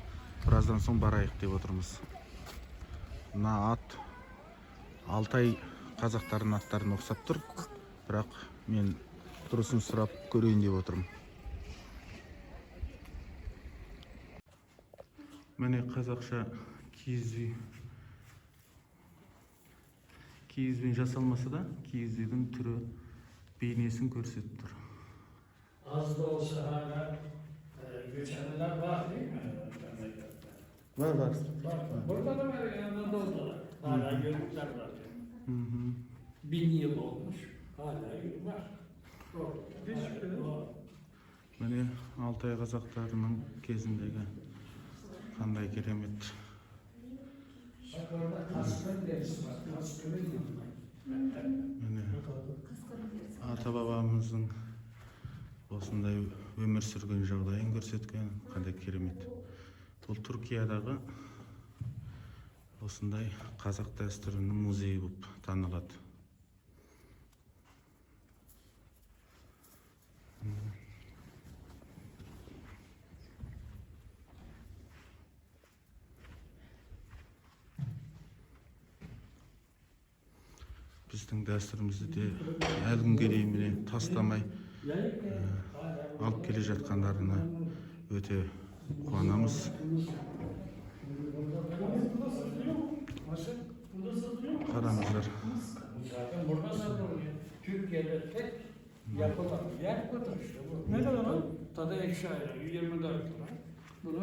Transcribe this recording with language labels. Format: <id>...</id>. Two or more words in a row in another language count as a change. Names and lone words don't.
<kk>Біраздан соң барайық деп отырмыз. Мына ат Алтай қазақтардың аттарын ұқсап тұр, бірақ мен дұрысын сұрап көрейін деп отырмын. Міне қазақша киіз үй. Киізбен жасалмаса да, киіз үйдің түрі, бейнесін көрсетіп тұр.</kk> <tr>Az da olsa hala göçmenler var değil mi? Var. Var. Burada da var, yanında da var. Hala yörükler var. 1000 yıl olmuş. Hala yörük var.</tr> <kk>Mine Altay қазақтарының кезіндегі қандай керемет.</kk> <tr>Bak orada Kaskın derisi var. Kaskın'ın yanında.</tr> <kk>Mine ата бабамыздың осындай өмір сүрген жағдайын көрсеткен, қандай керемет. Бұл Түркиядағы осындай қазақ дәстүрінің музейі болып танылады. Біздің дәстүрімізді де әлі күнге дейін тастамай алып келе жатқандарына өте Kuanamız. Karamızlar.</kk> <tr>Zaten burada satılıyor. Türkiye'de tek yapılan yer budur işte bu. Ne kadar o? Tadı ekşi ayran 24 lira. Bunu</tr>